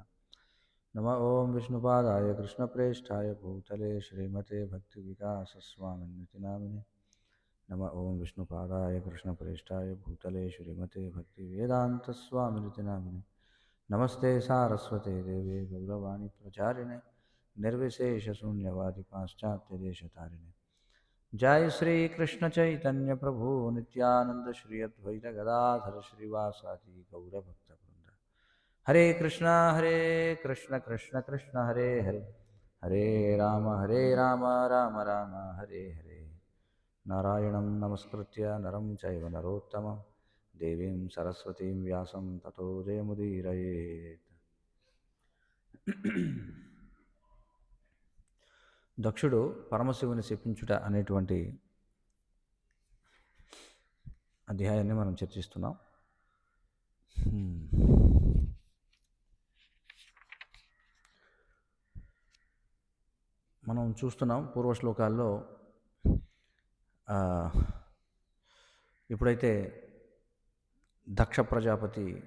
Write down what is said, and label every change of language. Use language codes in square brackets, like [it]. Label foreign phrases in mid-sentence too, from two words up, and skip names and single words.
[sa] నమ ఓం విష్ణుపాదాయ కృష్ణప్రేష్ఠాయ భూతలే శ్రీమతే భక్తివికాసస్వామినితి నామినే. నమ ఓం విష్ణుపాదాయ కృష్ణప్రేష్ఠాయ భూతలే శ్రీమతే భక్తివేదాంతస్వామినితి నామినే. నమస్తే సారస్వతే దేవే గౌరవాణి ప్రచారిణే నిర్విశేషశూన్యవాది పాశ్చాత్యదేశతారిణే. जय श्री कृष्ण चैतन्य प्रभु नित्यानंद श्री अद्वैत गदाधर श्रीवासादि गौरभक्तवृंद. हरे कृष्ण कृष्ण कृष्ण हरे हरे, हरे राम राम राम हरे हरे. नारायणं नमस्कृत्य नरं चैव नरोत्तमं देवीं सरस्वतीं व्यासं ततो जयमुदीरयेत्. [te] దక్షుడు పరమశివుని శపించుట అనేటువంటి అధ్యాయాన్ని మనం చర్చిస్తున్నాం. మనం చూస్తున్నాం పూర్వశ్లోకాల్లో ఇప్పుడైతే దక్ష ప్రజాపతి